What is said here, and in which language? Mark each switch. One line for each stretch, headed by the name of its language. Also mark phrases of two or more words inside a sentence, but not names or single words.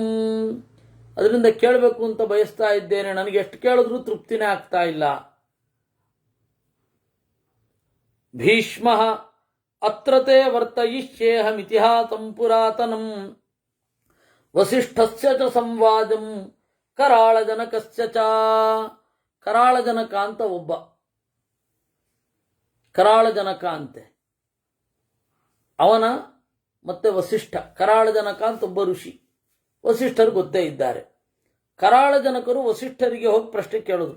Kannada: ಅದರಿಂದ ಕೇಳಬೇಕು ಅಂತ ಬಯಸ್ತಾ ಇದ್ದೇನೆ, ನನಗೆ ಎಷ್ಟು ಕೇಳಿದ್ರೂ ತೃಪ್ತಿನೇ ಆಗ್ತಾ ಇಲ್ಲ.
Sanskrit: ಭೀಷ್ಮ ಅತ್ರತೆ ವರ್ತಯಿಷ್ಯೇಹಮಿತಿಹಾಸಂ ಪುರಾತನಂ ವಸಿಷ್ಠಸ್ಯ ಚ ಸಂವಾದಂ ಕರಾಳಜನಕಸ್ಯ ಚ.
Kannada: ಕರಾಳಜನಕ ಅಂತ ಒಬ್ಬ, ಕರಾಳಜನಕ ಅಂತೆ ಅವನ, ಮತ್ತೆ ವಸಿಷ್ಠ. ಕರಾಳಜನಕ ಅಂತ ಒಬ್ಬ ಋಷಿ, ವಸಿಷ್ಠರು ಗೊತ್ತೇ ಇದ್ದಾರೆ. ಕರಾಳಜನಕರು ವಸಿಷ್ಠರಿಗೆ ಹೋಗಿ ಪ್ರಶ್ನೆ ಕೇಳಿದ್ರು.